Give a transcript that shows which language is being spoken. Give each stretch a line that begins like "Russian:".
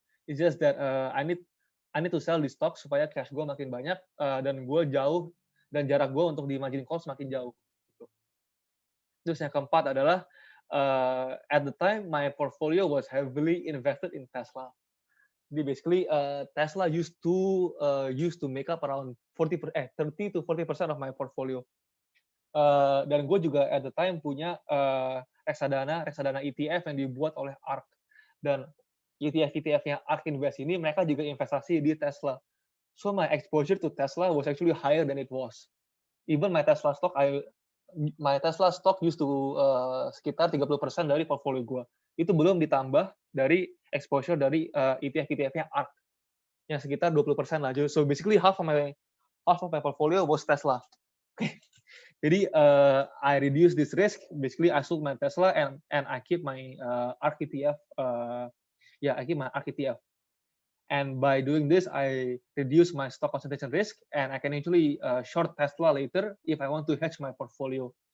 English: It's just that I need to sell the stock
Indonesian: supaya cash gue makin banyak dan gue jauh, dan jarak gue untuk di margin call makin jauh. Terus yang keempat adalah
English: at the time my portfolio was heavily invested in Tesla. Jadi basically Tesla used to make up around 30 to 40% of my portfolio.
Indonesian: Dan gue juga
English: at the time
Indonesian: punya reksadana ETF yang dibuat oleh ARK. Dan ETF-nya ARK Invest ini mereka juga investasi di Tesla.
English: So my exposure to Tesla was actually higher than it was. Even my Tesla stock used to
Indonesian: sekitar 30% dari portfolio gue. Itu belum ditambah dari exposure dari ETF-nya ARK yang sekitar 20% lah.
English: So basically half of my portfolio was Tesla. Jadi I reduce this risk. Basically I sold my Tesla and I keep my ARK ETF. I keep my ARK ETF. And by doing this, I reduce my stock concentration risk, and I can actually short Tesla later if I want to hedge my portfolio.